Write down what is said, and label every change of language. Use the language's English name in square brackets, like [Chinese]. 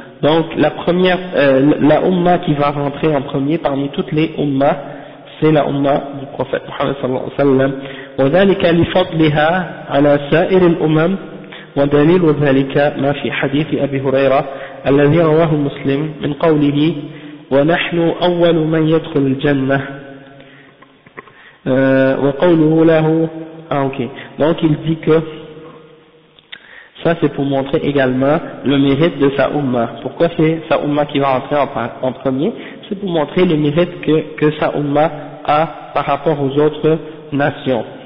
[French] Donc la première, la umma qui va rentrer en premier parmi toutes les ummas, c'est la umma du prophète Muhammad sallallahu alayhi wa sallam. [Arabic] وذلك لفضلها على سائر الأمم ودليل ذلك ما في حديث أبي هريرة الذي رواه مسلم من قوله ونحن أول من يدخل الجنة وقوله له [French] donc il dit que ça c'est pour montrer également le mérite de sa umma. Pourquoi c'est sa umma qui va entrer en premier? C'est pour montrer le mérite que sa umma a par rapport aux autres nations.